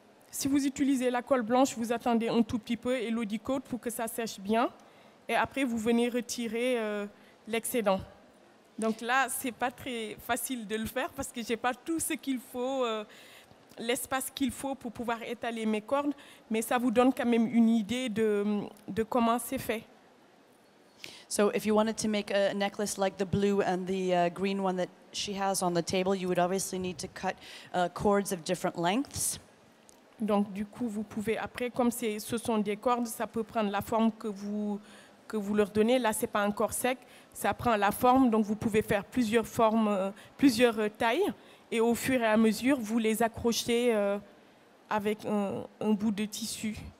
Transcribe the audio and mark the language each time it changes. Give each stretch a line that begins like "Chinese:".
French: si vous utilisez la colle blanche, vous attendez un tout petit peu et l'Audi Coat pour que ça sèche bien. Et après, vous venez retirer l'excédent. Donc là, c'est pas très facile de le faire parce que j'ai pas tout ce qu'il faut, l'espace qu'il faut pour pouvoir étaler mes cordes, mais ça vous donne quand même une idée de comment c'est fait.
English: So if you wanted to make a necklace like the blue and the green one that she has on the table, you would obviously need to cut cords of different lengths.
French: Donc du coup, vous pouvez après, comme ce sont des cordes, ça peut prendre la forme que vous leur donnez. Là, c'est pas encore sec, ça prend la forme, donc vous pouvez faire plusieurs formes, plusieurs tailles, et au fur et à mesure, vous les accrochez avec un bout de tissu.